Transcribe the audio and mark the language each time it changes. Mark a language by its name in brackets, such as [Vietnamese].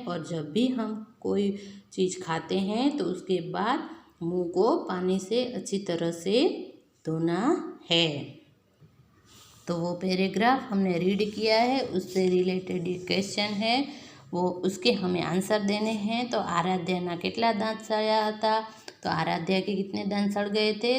[Hindi] और जब भी हम कोई चीज़ खाते हैं तो उसके बाद मुंह को पानी से अच्छी तरह से धोना है। तो वो पैराग्राफ हमने रीड किया है, उससे रिलेटेड ये क्वेश्चन है वो उसके हमें आंसर देने हैं। [Gujarati] तो आराध्याना કેટલા દાંત સડ્યા હતા? [Hindi] तो आराध्या के कितने दांत सड़ गए थे?